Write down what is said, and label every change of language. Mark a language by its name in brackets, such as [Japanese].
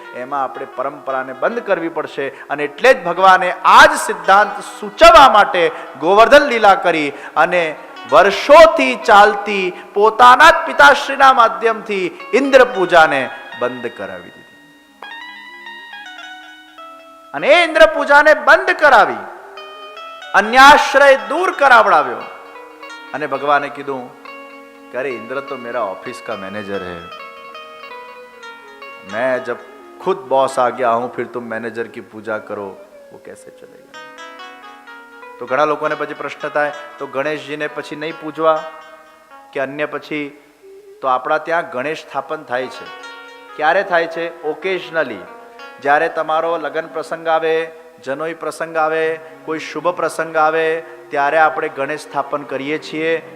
[Gujarati] એમાં આપણે પરંપરાને બંધ કરવી પડશે. અને એટલે જ ભગવાને આ જ સિદ્ધાંત સૂચવવા માટે ગોવર્ધન લીલા કરી અને વર્ષોથી ચાલતી પોતાના જ પિતાશ્રીના માધ્યમથી ઇન્દ્ર પૂજાને બંધ કરાવી દીધી. અને એ ઇન્દ્ર પૂજાને બંધ કરાવી, અન્યાશ્રય દૂર કરાવડાવ્યો. અને ભગવાને કીધું કે અરે [Hindi] इंद्र तो मेरा ऑफिस का मैनेजर है, मैं जब खुद बॉस आ गया हूं फिर तुम मैनेजर की पूजा करो, वो कैसे चलेगा? [Gujarati] तो ઘણા લોકોને પછી પ્રશ્ન થાય તો ગણેશજીને પછી નહીં પૂજવા કે અન્ય પછી? તો આપણા ત્યાં ગણેશ સ્થાપન થાય છે. ક્યારે થાય છે? ઓકેઝનલી, જ્યારે તમારો લગ્ન પ્રસંગ આવે, જનોઈ પ્રસંગ આવે, કોઈ શુભ પ્રસંગ આવે ત્યારે આપણે ગણેશ સ્થાપન કરીએ છીએ.